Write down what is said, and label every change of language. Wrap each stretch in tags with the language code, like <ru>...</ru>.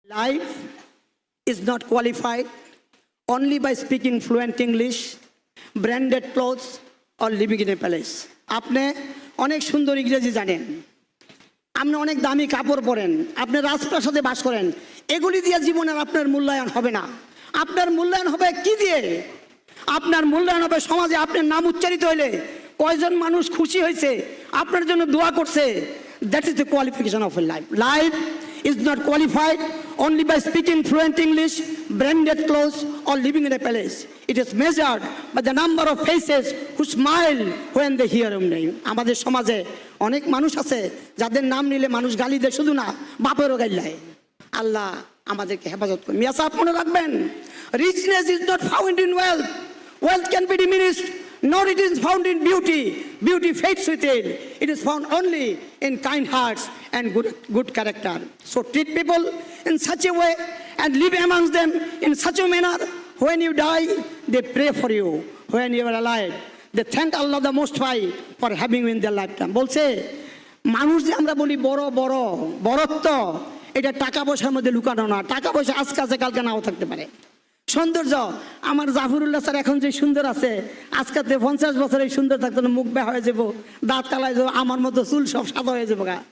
<en>Life is not qualified only by speaking fluent English, branded clothes or living in a palace.</en> <bn>আপনি অনেক সুন্দর ইংরেজি জানেন, আপনি অনেক দামি কাপড় পরেন, আপনি রাজপ্রাসাদে বাস করেন, এগুলি দিয়ে জীবনের আপনার মূল্যায়ন হবে না। আপনার মূল্যায়ন হবে কি দিয়ে? আপনার মূল্যায়ন হবে সমাজে আপনার নাম উচ্চারিত হইলে কয়জন মানুষ খুশি হয়েছে, আপনার জন্য দোয়া করছে।</bn> <en>That is the qualification of a life. Life is not qualified only by speaking fluent English, branded clothes or living in a palace. It is measured by the number of faces who smile when they hear your name.</en> <bn>আমাদের সমাজে অনেক মানুষ আছে যাদের নাম নিলে মানুষ গালি দেয়, শুধু না বাপেরও গালি দেয়। আল্লাহ আমাদেরকে হেফাজত করুন। মিয়া সাহেব মনে রাখবেন,</bn> <en>richness is not found in wealth. Wealth can be diminished, nor it is found in beauty. Beauty fades with it. It is found only in kind hearts and good character. So treat people in such a way and live amongst them in such a manner. When you die, they pray for you. When you are alive, they thank Allah the Most High for having you in their lifetime.</en> <bn>বলছে মানুষ যে আমরা বলি বড় বড় বড়ত্ব, এটা টাকা পয়সার মধ্যে লুকানো না। টাকা পয়সা আজকে আছে কালকে নাও থাকতে পারে। সৌন্দর্য, আমার জাফরুল্লাহ স্যার এখন যে সুন্দর আছে, আজকে 50 বছর এই সুন্দর থাকতো না, মুখ বেয়া হয়ে যাবো, দাঁত কালাই যাবো, আমার মতো চুল সব সাদা হয়ে যাবো।</bn>